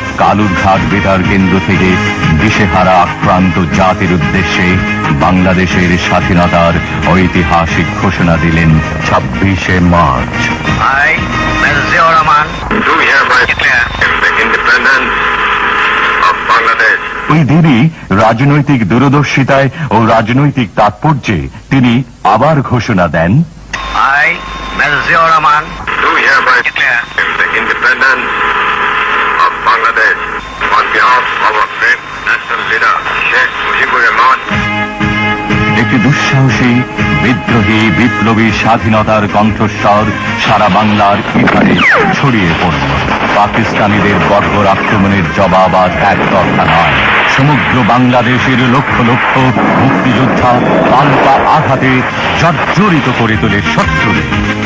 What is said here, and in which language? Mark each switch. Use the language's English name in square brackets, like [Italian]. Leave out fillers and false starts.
[Bangla] কালুরঘাট বেতার কেন্দ্র থেকে দিশেহারা আক্রান্ত জাতির উদ্দেশ্যে বাংলাদেশের স্বাধীনতার ঐতিহাসিক ঘোষণা দিলেন 26শে March. [English] I, Mr. Ziaur Rahman, do hereby declare the independence of Bangladesh. [Bangla] ওই দিনই রাজনৈতিক দূরদর্শিতায় ও রাজনৈতিক তাৎপর্যে তিনি আবার ঘোষণা দেন, [English] I, Mr. Ziaur Rahman, Do hereby declare the independence of Bangladesh on behalf of our great national leader, Sheikh Mujibur Rahman. [Bangla] একটি দুঃসাহসী বিদ্রোহী বিপ্লবী স্বাধীনতার কণ্ঠস্বর সারা বাংলার ইথারে ছড়িয়ে পড়ল। পাকিস্তানিদের বর্বর আক্রমণের জবাব আর একতরফা নয়, সমগ্র বাংলাদেশের লক্ষ লক্ষ মুক্তিযোদ্ধা পাল্টা আঘাতে জর্জরিত করে তোলে শত্রুরে।